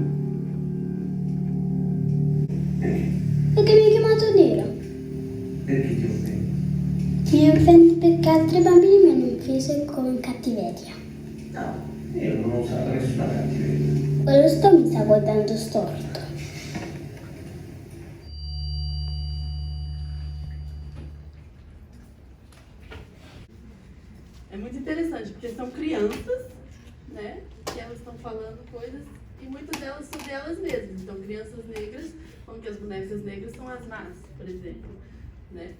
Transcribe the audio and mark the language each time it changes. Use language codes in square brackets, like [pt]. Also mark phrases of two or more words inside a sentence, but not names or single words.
[it] Perché mi hai chiamato nero? Perché ti offendi? Mi offendi perché altri bambini mi hanno offeso con cattiveria. No, io non ho usato nessuna cattiveria. Quello mi sta guardando storto. [pt] É muito interessante, porque são crianças, né, que elas estão falando coisas, e muitas delas sobre elas mesmas. Então, crianças negras, como que as bonecas negras são as más, por exemplo, né?